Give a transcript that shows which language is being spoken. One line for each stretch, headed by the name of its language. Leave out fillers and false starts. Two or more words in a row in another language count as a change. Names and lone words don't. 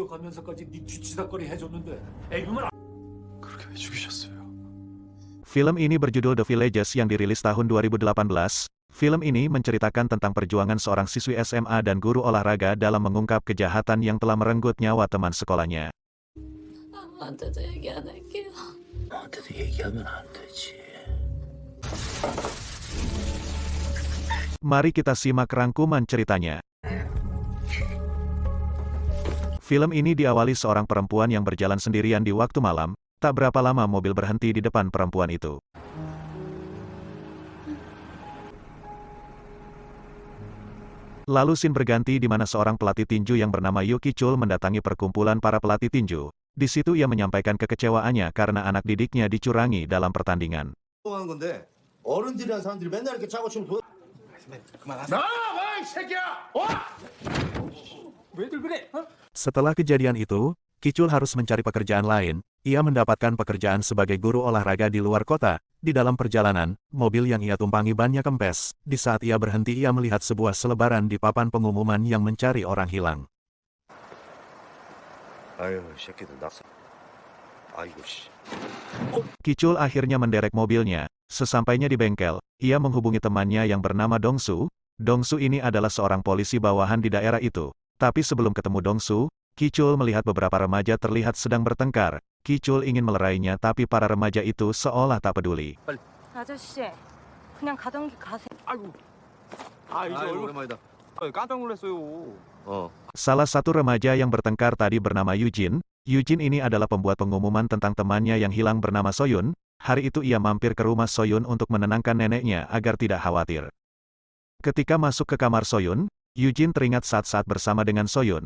Korean: 가면서까지 네 뒤치다거리 해줬는데 애교만 그렇게 왜 죽이셨어요?
Indonesian: Film ini berjudul The Villages yang dirilis tahun 2018. Film ini menceritakan tentang perjuangan seorang siswi SMA dan guru olahraga dalam mengungkap kejahatan yang telah merenggut nyawa teman sekolahnya.
Korean: 아무한테도 얘기 안 할게요. 나한테도 얘기하면 안 되지.
Indonesian: Mari kita simak rangkuman ceritanya. Film ini diawali seorang perempuan yang berjalan sendirian di waktu malam. Tak berapa lama mobil berhenti di depan perempuan itu. Lalu scene berganti di mana seorang pelatih tinju yang bernama Yuki Chul mendatangi perkumpulan para pelatih tinju. Di situ ia menyampaikan kekecewaannya karena anak didiknya dicurangi dalam pertandingan.
Korean: 하는 건데 어른들이란 사람들이 맨날 이렇게 짜고 치면 나와 이 새끼야! 왜들 그래? 어?
Indonesian: Setelah kejadian itu, Kichul harus mencari pekerjaan lain. Ia mendapatkan pekerjaan sebagai guru olahraga di luar kota. Di dalam perjalanan, mobil yang ia tumpangi bannya kempes. Di saat ia berhenti, ia melihat sebuah selebaran di papan pengumuman yang mencari orang hilang.
Korean: 아유 새끼들 낙서 아이고 씨
Indonesian: Kichul akhirnya menderek mobilnya. Sesampainya di bengkel, ia menghubungi temannya yang bernama Dongsu. Dongsu ini adalah seorang polisi bawahan di daerah itu. Tapi sebelum ketemu Dongsu, Kichul melihat beberapa remaja terlihat sedang bertengkar. Kichul ingin melerainya tapi para remaja itu seolah tak peduli.
Korean: 아저씨, 그냥 가던 길 가세요. 아이고. 아, 이제 얼굴 오랜만이다 깜짝 놀랐어요.
Indonesian: Salah satu remaja yang bertengkar tadi bernama Eugene. Eugene ini adalah pembuat pengumuman tentang temannya yang hilang bernama Soyun. Hari itu ia mampir ke rumah Soyun untuk menenangkan neneknya agar tidak khawatir. Ketika masuk ke kamar Soyun, Eugene teringat saat-saat bersama dengan Soyun.